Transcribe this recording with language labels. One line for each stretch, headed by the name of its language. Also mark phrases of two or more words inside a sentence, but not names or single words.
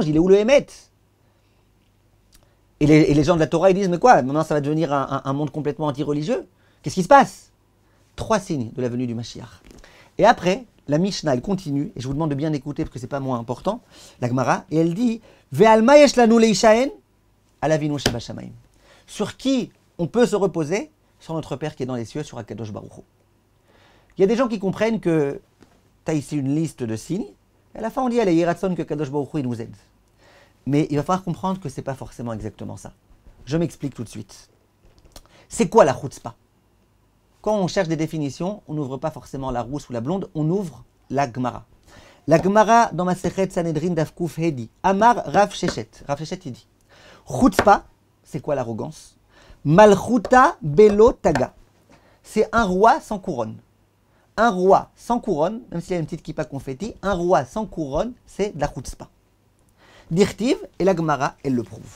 French: Il est où le Hémet? Et les gens de la Torah, ils disent, mais quoi? Maintenant, ça va devenir un monde complètement anti-religieux? Qu'est-ce qui se passe? 3 signes de la venue du Mashiach. Et après, la Mishnah, elle continue, et je vous demande de bien écouter, parce que c'est pas moins important, la Gemara, et elle dit,
Hebrew: ועלמא יש לנו להישען, עלאבינו שבשמים.
French: Sur qui on peut se reposer? Sur notre Père qui est dans les cieux, sur
Hebrew: הקדוש ברוך הוא.
French: Il y a des gens qui comprennent que tu as ici une liste de signes, et à la fin on dit, allez, Yiratzon que
Hebrew: הקדוש ברוך הוא
French: il nous aide. Mais il va falloir comprendre que ce n'est pas forcément exactement ça. Je m'explique tout de suite. C'est quoi la chutzpah? Quand on cherche des définitions, on n'ouvre pas forcément la rousse ou la blonde, on ouvre la Gemara. La Gemara dans
Hebrew: מסכת סנהדרין דף קוף הא, אמר רב ששת.
French: Rav Sheshet il dit, chutzpah, c'est quoi l'arrogance?
Aramaic: מלכותא בלא תגא.
French: C'est un roi sans couronne. Un roi sans couronne, même s'il y a une petite kippa confetti, un roi sans couronne, c'est de la chutzpah. Dirtiv, et la Gemara, elle le prouve.